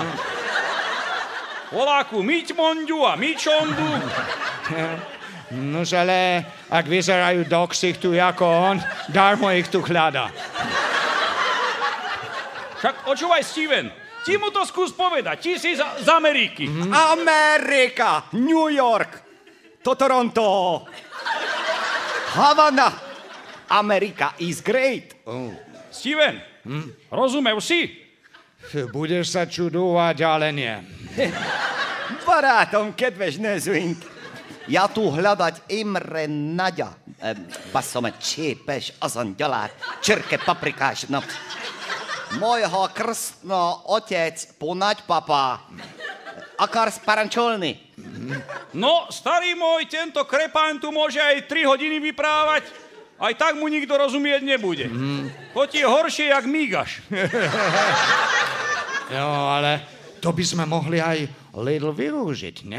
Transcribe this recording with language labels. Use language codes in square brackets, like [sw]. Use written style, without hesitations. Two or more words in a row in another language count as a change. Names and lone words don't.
[sk] Voláku Miťmonďu a Mičondu. Nož ale, ak vyzerajú do ksichtu ako on, darmo ich tu hľada. Však počúvaj, Steven, ti mu to skús povedať, ti si z Ameriky. Amerika, New York, to Toronto, Havana. [en] America is great. [sk] Steven, rozumel si? Budeš sa čudovať, ale nie. [hu] Barátom, kedves nézőink, [sk] ja tu hľadať Imre Nagya. [hu] Basszom, csépes, azon gyalát, csirke paprikás. [sk] No. Mojho krstno otec, ponaďpapa. [hu] Akarsz parancsolni? [sk] No, starý môj, tento krepán tu môže aj 3 hodiny vyprávať, aj tak mu nikto rozumieť nebude. To ti je horšie, jak mígaš. Jo, ale to by sme mohli aj Lidl využiť, ne?